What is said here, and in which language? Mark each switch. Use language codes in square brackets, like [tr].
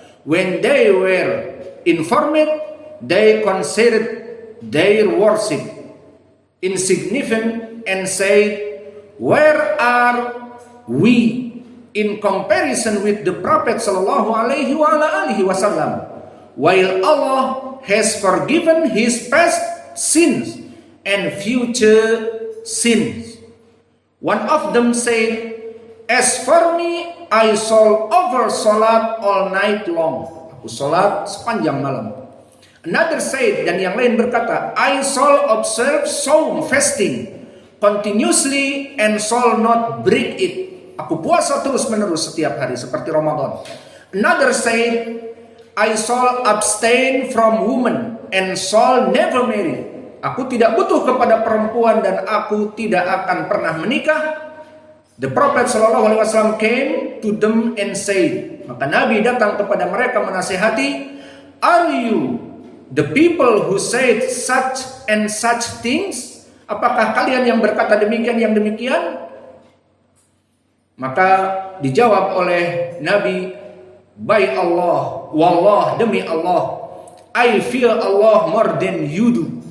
[en] When they were informed, they considered their worship insignificant and said, "Where are we in comparison with the Prophet sallallahu alaihi wa ala alihi wasallam? While Allah has forgiven his past sins and future sins." One of them said, "As for me, I shall over salat all night long." [id] Aku salat sepanjang malam. [en] Another said, [id] dan yang lain berkata, [en] "I shall observe saum fasting continuously and shall not break it." [id] Aku puasa terus menerus setiap hari seperti Ramadan. [en] Another said, "I shall abstain from women and shall never marry." [id] Aku tidak butuh kepada perempuan dan aku tidak akan pernah menikah. [en] The Prophet sallallahu alaihi wasallam came to them and said, [id] maka Nabi datang kepada mereka menasihati, [en] "Are you the people who said such and such things? [id] Apakah kalian yang berkata demikian yang demikian?" Maka dijawab oleh Nabi, [en] "By Allah, [id] wallah, demi Allah, [en] I fear Allah more than you do."